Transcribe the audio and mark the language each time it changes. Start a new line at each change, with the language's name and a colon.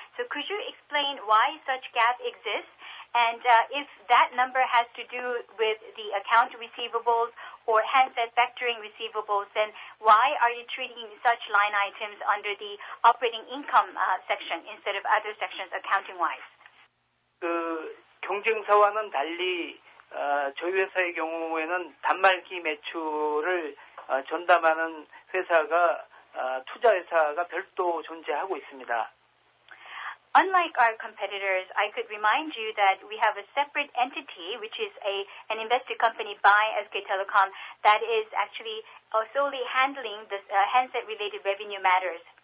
English: So could you explain why such gap exists? And if that number has to do with the account receivables or handset factoring receivables, then why are you treating such line items under the operating income section instead of other sections accounting-wise?
Korean: 경쟁사와는 달리 저희 회사의 경우에는 단말기 매출을 전담하는 회사가 투자회사가 별도 존재하고 있습니다.
English: Unlike our competitors, I could remind you that we have a separate entity, which is an invested company by SK Telecom, that is actually solely handling the handset-related revenue matters.